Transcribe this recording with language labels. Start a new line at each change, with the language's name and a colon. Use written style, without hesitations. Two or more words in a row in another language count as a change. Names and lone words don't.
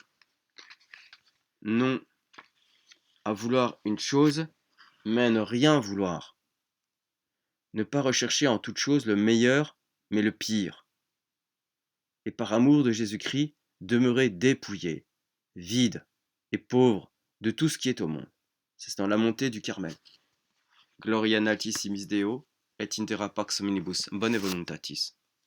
French: Non à vouloir une chose, mais à ne rien vouloir. Ne pas rechercher en toute chose le meilleur, mais le pire. Et par amour de Jésus-Christ, demeurer dépouillé, vide et pauvre de tout ce qui est au monde. C'est dans la montée du Carmel.
Latin: Gloria in altissimis Deo, et in terra pax omnibus bone voluntatis.